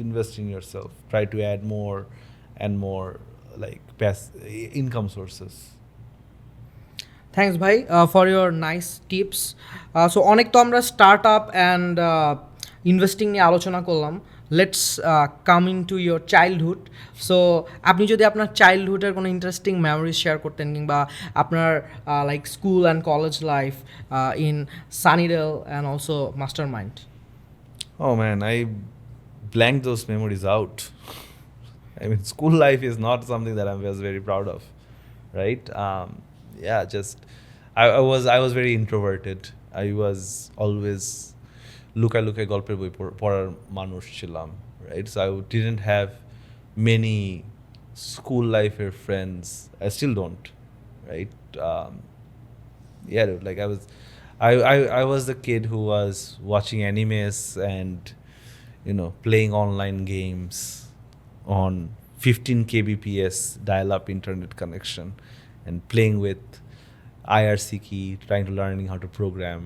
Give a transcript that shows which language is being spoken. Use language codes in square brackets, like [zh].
[en] Invest in yourself, try to add more and more like income sources. Thanks ভাই for your nice tips. [bn] So অনেক তো আমরা start up and investing নিয়ে আলোচনা করলাম। [en] Let's come into your childhood. [bn] So আপনি যদি আপনার চাইল্ডহুডের কোনো ইন্টারেস্টিং মেমোরিজ শেয়ার করতেন, কিংবা আপনার like school and college life in Sunnydale and also master mind. [en] Oh man, I blanked those memories out. I mean, school life is not something that I was very proud of, right? Yeah, just I was very introverted. I was always [bn] লুকায় গল্পের বই পড়ার মানুষ ছিলাম, right? [en] So I didn't have many school life friends. I still don't, right? Yeah, dude, like I was the kid who was watching animes and playing online games on 15 kbps dial-up internet connection, and playing with IRC key, trying to learning how to program.